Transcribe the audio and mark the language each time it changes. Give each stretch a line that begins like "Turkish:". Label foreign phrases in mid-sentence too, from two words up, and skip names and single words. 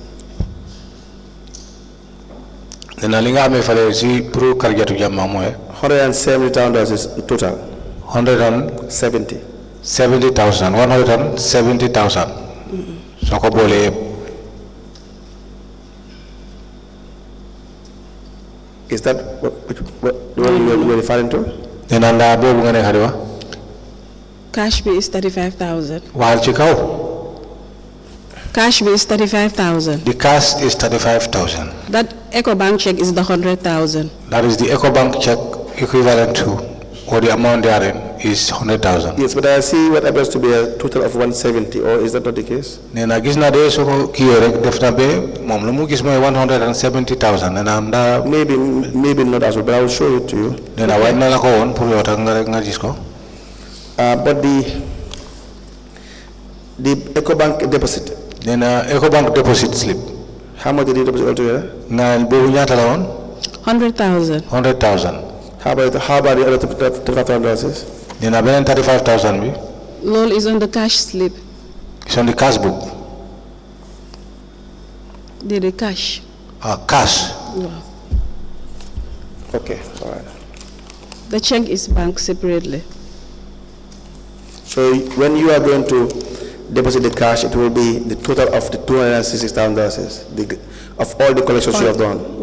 Wolof: nee na li nga amee fale si pour Kaijetu Jambang mooy.
English: $170,000 is total. 170,000. 70,000. 170,000.
Wolof: soo ko boolee yëpp.
English: Is that what you were referring to?
Wolof: nee na ndaa boobu nga nekk di wax.
English: Cash bill is 35,000.
Wolof: waxal ci kaw.
English: Cash bill is 35,000. The cash is 35,000. That EcoBank check is the 100,000. That is the EcoBank check equivalent to, or the amount therein is 100,000. Yes, but I see what appears to be a total of 170, or is that not the case?
Wolof: nee na gis naa de soo ko kii rek def na ba moom lu mu gis mooy 170,000 nee na am daa.
English: Maybe not as well, but I will show it to you.
Wolof: nee na waaye na la ko woon pour yow tax nga rek nga gis ko.
English: But the EcoBank deposit.
Wolof: nee na
English: EcoBank deposit slip. How much did you deposit altogether?
Wolof: nga boobu ñaata la woon.
English: 100,000. 100,000. How about the other $35,000?
Wolof: nee na beneen 35,000 bi.
English: Loan is on the cash slip. It's on the cash book. The cash. Cash. Yeah. Okay, all right. The check is banked separately. So when you are going to deposit the cash, it will be the total of the $266,000 of all the collections you have done.